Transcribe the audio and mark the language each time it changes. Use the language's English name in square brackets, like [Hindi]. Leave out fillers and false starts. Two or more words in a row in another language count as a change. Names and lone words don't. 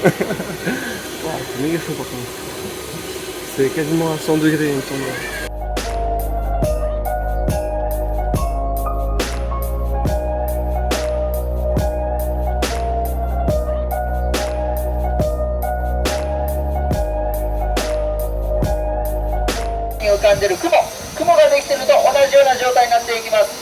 [French] Wow, c'est méga chaud par contre. C'est quasiment à 100 degrés il me semble. [Japanese] 浮かんでる雲ができてると同じような状態になっていきます。